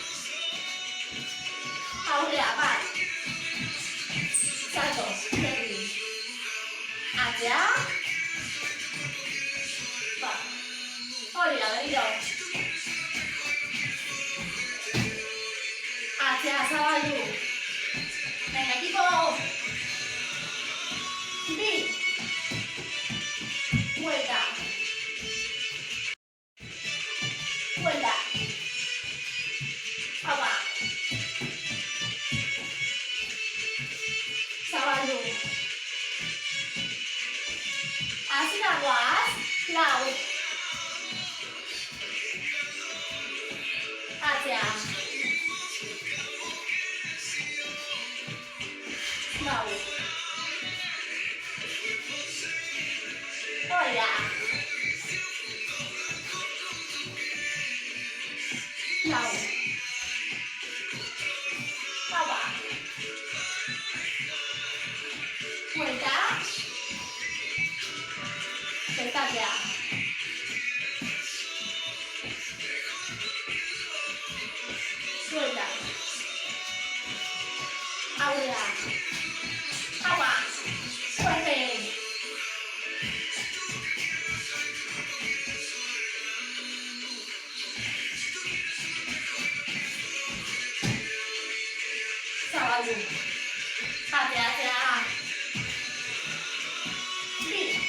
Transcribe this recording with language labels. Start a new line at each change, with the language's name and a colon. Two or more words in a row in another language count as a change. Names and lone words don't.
Basque: Aurrea, bat. Salto, berdin. Atzea. Bat. Hori da, berriro. Atzea, zabaldu.
Spanish: Venga, equipo. Bi. Vuelta. Vuelta. Agua.
Basque: Zabaldu. Hazin aguaz. Lau. Atzea. Lau. Hori da. Lau.
Spanish: Agua. Vuelta.
Basque: Bezaldea. Vuelta. Aurrea. Agua.
Spanish: Fuerte.
Basque: Zabaldu. Atzea, atzea. Bi.